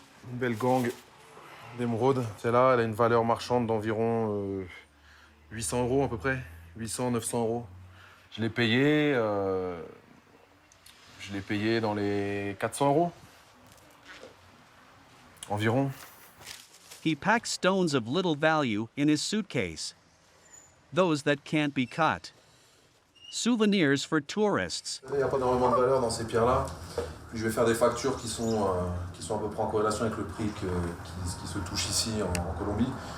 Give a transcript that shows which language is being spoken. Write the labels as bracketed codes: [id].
[fr] Une belle gang d'émeraude. Celle-là, elle a une valeur marchande d'environ 800 euros à peu près. 800, 900 euros. Je l'ai payé dans les 400 euros. Environ. [en] He packs stones of little value in his suitcase. Those that can't be cut. Souvenirs for tourists. [fr] Il n'y a pas énormément de valeur dans ces pierres-là. Je vais faire des factures qui sont à peu près en corrélation avec le prix qui se touche ici en Colombie.